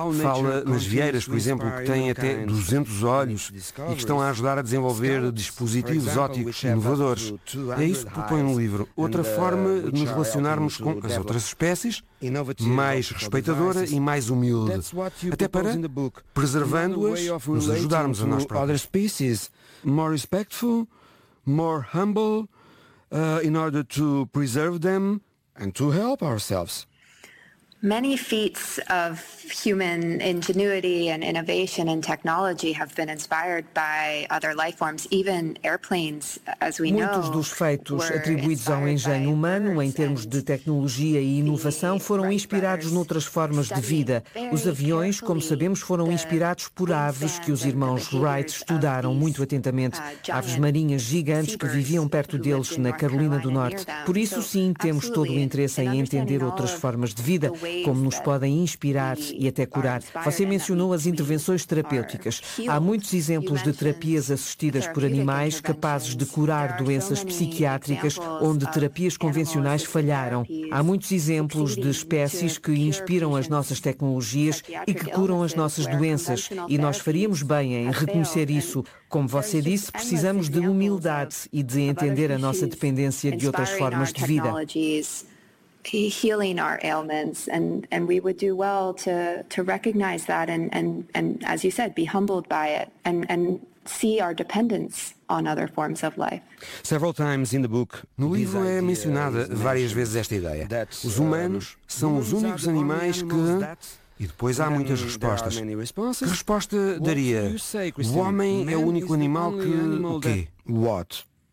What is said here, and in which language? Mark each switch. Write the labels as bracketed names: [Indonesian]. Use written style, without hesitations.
[Portuguese] Fala nas vieiras, por exemplo, que têm até 200 olhos e que estão a ajudar a desenvolver dispositivos óticos inovadores. É isso que propõe no livro. Outra forma de nos relacionarmos com as outras espécies, mais respeitadora e mais humilde, até para, preservando-as, nos ajudarmos a nós próprios. [English] Other species, more respectful, more humble, in order to preserve them and to help ourselves. Many feats of human ingenuity and innovation and technology have been inspired by other life forms, even airplanes, as we know. [Portuguese] Muitos dos feitos atribuídos ao engenho humano em termos de tecnologia e inovação foram inspirados noutras formas de vida. Os aviões, como sabemos, foram inspirados por aves que os irmãos Wright estudaram muito atentamente, aves marinhas gigantes que viviam perto deles na Carolina do Norte. Por isso, sim, temos todo o interesse em entender outras formas de vida. como nos podem inspirar e até curar. Você mencionou as intervenções terapêuticas. Há muitos exemplos de terapias assistidas por animais capazes de curar doenças psiquiátricas onde terapias convencionais falharam. Há muitos exemplos de espécies que inspiram as nossas tecnologias e que curam as nossas doenças. E nós faríamos bem em reconhecer isso. Como você disse, precisamos de humildade e de entender a nossa dependência de outras formas de vida. [English] Healing our ailments, and we would do well to recognize that and as you said, be humbled by it and see our dependence on other forms of life. Several times in the book, [Portuguese] no livro é mencionada várias vezes esta ideia. Os humanos são os únicos animais que... E depois há muitas respostas. Que resposta daria? O homem é o único animal que... O quê? What?